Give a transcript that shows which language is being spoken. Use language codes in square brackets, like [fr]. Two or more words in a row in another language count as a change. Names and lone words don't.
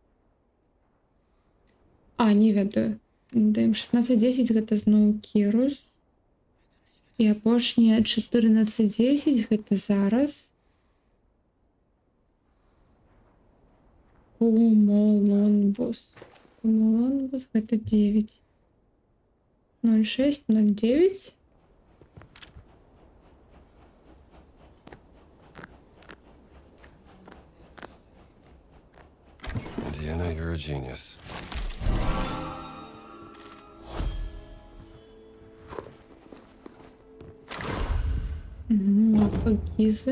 [be] Не ведаю. Даем 16:10 гэта зноў Кірус. І апошняе 14:10 гэта зараз. Кумулонбус. Кумулонбус гэта 9. 06, 09. [en] Indiana, you're a genius. Mappa Gizeh.